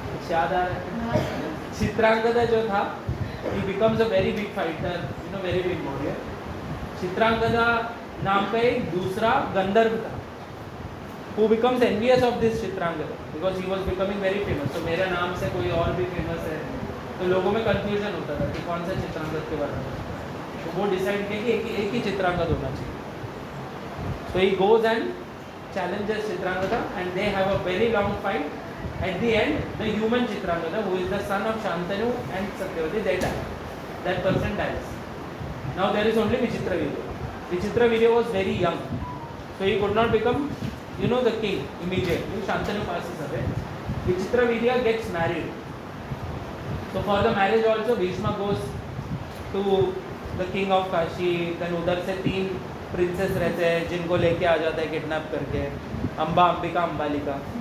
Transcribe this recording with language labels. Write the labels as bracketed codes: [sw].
[hi] याद आ रहा है? [en] Chitrangada [hi] जो था, [en] he becomes a very big fighter, you know, very big warrior. [hi] Chitrangada नाम का एक दूसरा गंधर्व था, [en] who becomes envious of this Chitrangada because he was becoming very famous. [hi] So मेरे नाम से कोई और भी फेमस है, तो लोगों में कंफ्यूजन होता था कि कौन सा चित्रांगद के बारे में. तो वो डिसाइड किया कि एक ही चित्रांगद होना चाहिए. [en] So he goes and challenges Chitrangada, and they have a very long fight. At the end, the human Chitrangada, who is the son of Shantanu and Satyavati, they die. That person dies. Now there is only Vichitravidya. Vichitravidya was very young, so he could not become, you know, the king immediately. Shantanu passes away. Vichitravidya gets married. So for the marriage also, Bhishma goes to the king of Kashi. [hi] Then उधर से 3 princess रहते हैं जिनको लेके आ जाता है kidnap करके, अम्बा, अंबिका, अंबालिका.